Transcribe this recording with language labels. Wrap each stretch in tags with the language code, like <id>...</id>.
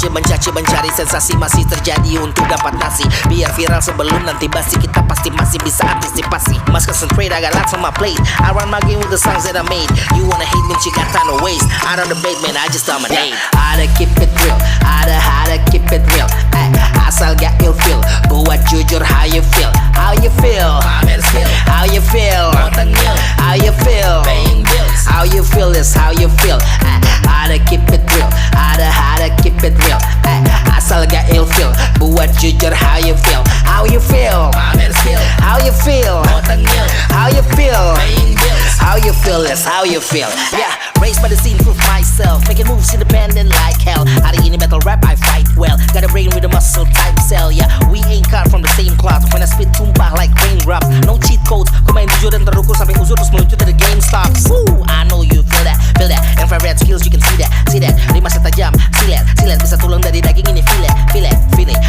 <id>Caci mencari sensasi masih terjadi untuk dapat nasi. Biar viral sebelum nanti basi, kita pasti masih bisa antisipasi.</id> <en>Must concentrate, I got lots on my plate. I run my game with the songs that I made. You wanna hate me, you got time to waste. I don't debate man, I just dominate.</en> <id>Ada</id> <en>keep it real, ada keep it real.</en> <id>Asal gak ilfeel, buat jujur</id> <en>how you feel. How you feel? How you feel? How you feel? How you feel is how you feel.</en> <id>Ada</id> <en>keep it real, ada keep it real.</en> <id>Asal gak ilfeel, buat jujur</id> <en>how you feel. How you feel? How you feel? How you feel? How you feel is how you feel. Yeah, raised by the scene, prove myself, making moves independent like hell.</en> <id>Hari ini</id> <en>battle rap I fight well, got a brain with a muscle type cell. Yeah, we ain't cut from the same cloth. When I spit</en> <id>tumpah</id> <en>like raindrops, no cheat codes.</en> <id>Ku main jujur dan terukur sampai uzur terus meluncur</id> <en>till the game stops. Woo, I know you feel that. Infrared skills you can see that.</en> <id>Rima setajam, silet bisa tulang dari daging ini</id> <en>feel it.</en>